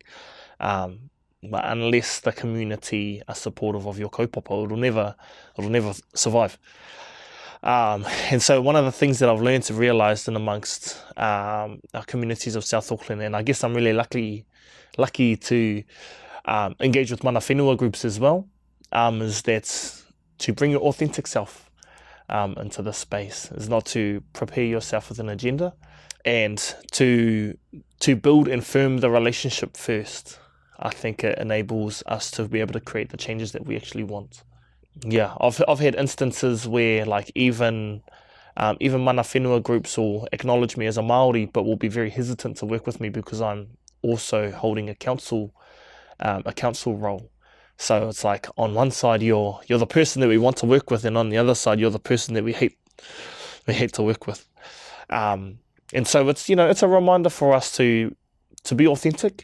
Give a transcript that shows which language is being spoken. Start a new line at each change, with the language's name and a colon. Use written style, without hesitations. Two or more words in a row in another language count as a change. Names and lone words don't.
English: But unless the community are supportive of your kaupapa, it'll never survive. And so one of the things that I've learned to realise in amongst our communities of South Auckland, and I guess I'm really lucky to engage with
Māori: mana whenua
English: groups as well, is that to bring your authentic self into the space, is not to prepare yourself with an agenda, and to build and firm the relationship first. I think it enables us to be able to create the changes that we actually want. Yeah, I've had instances where even
Māori: mana whenua
English: groups will acknowledge me as a Māori, but will be very hesitant to work with me because I'm also holding a council role. So it's on one side you're the person that we want to work with, and on the other side you're the person that we hate to work with. And so it's it's a reminder for us to be authentic.